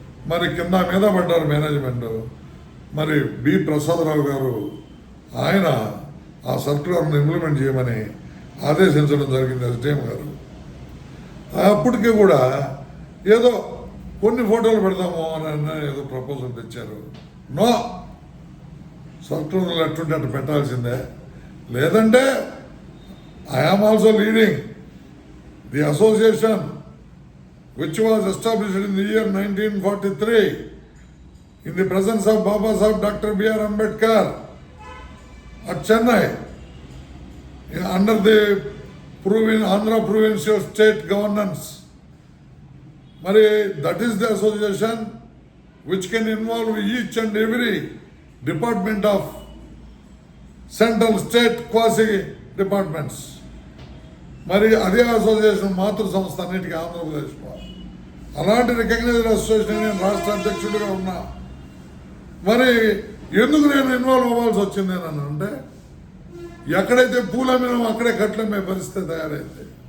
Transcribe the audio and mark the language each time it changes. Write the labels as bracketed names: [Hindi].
[Telugu] మరి కింద మీద పడ్డారు మేనేజ్మెంట్. మరి బి ప్రసాదరావు గారు ఆయన ఆ సర్కులర్ను ఇంప్లిమెంట్ చేయమని ఆదేశించడం జరిగింది ఎస్డిఎం గారు. అప్పటికీ కూడా ఏదో కొన్ని ఫోటోలు పెడదాము అని ఏదో ప్రపోజల్ తెచ్చారు. [English] no, [Telugu] సర్కులర్లు ఎట్టుంటే అట్టు పెట్టాల్సిందే, లేదంటే [English] I am also leading the association which was established in the year 1943 in the presence of Baba Sahib Dr. B.R. Ambedkar at Chennai under the Andhra Provincial State Governance. [Telugu] Mari, [English] that is the association which can involve each and every department of central state quasi departments. [Telugu] మరి అదే association మాతృ సంస్థ అన్నిటికీ ఆంధ్రప్రదేశ్లో. అలాంటి recognised association నేను రాష్ట్ర అధ్యక్షుడిగా ఉన్నా. మరి ఎందుకు నేను ఇన్వాల్వ్ అవ్వాల్సి వచ్చింది అని అంటే, ఎక్కడైతే పూలమ్మినామో అక్కడే కట్లమ్మే పరిస్థితి తయారైంది.